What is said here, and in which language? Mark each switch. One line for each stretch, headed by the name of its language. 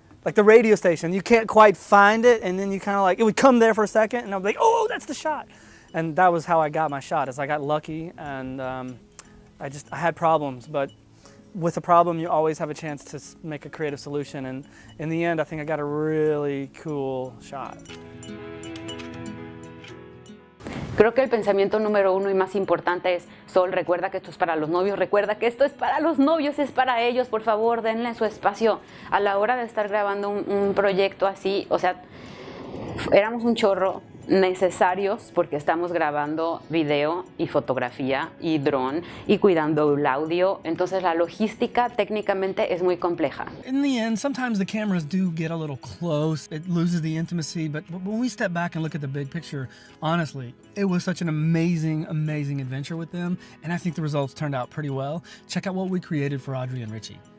English: Like the radio station, you can't quite find it, and then you kind of like, it would come there for a second, and I'll be like, oh, that's the shot. And that was how I got my shot, is I got lucky, and I had problems, but with a problem, you always have a chance to make a creative solution, and in the end, I think I got a really cool shot.
Spanish: Creo que el pensamiento número uno y más importante es: Sol, recuerda que esto es para los novios, recuerda que esto es para los novios, es para ellos, por favor, denle su espacio. A la hora de estar grabando un proyecto así, o sea, éramos un chorro necesarios porque estamos grabando video y fotografía y dron y cuidando el audio, entonces la logística técnicamente es muy compleja.
English: In the end, sometimes the cameras do get a little close. It loses the intimacy, but when we step back and look at the big picture, honestly, it was such an amazing, amazing adventure with them, and I think the results turned out pretty well. Check out what we created for Audrey and Richy.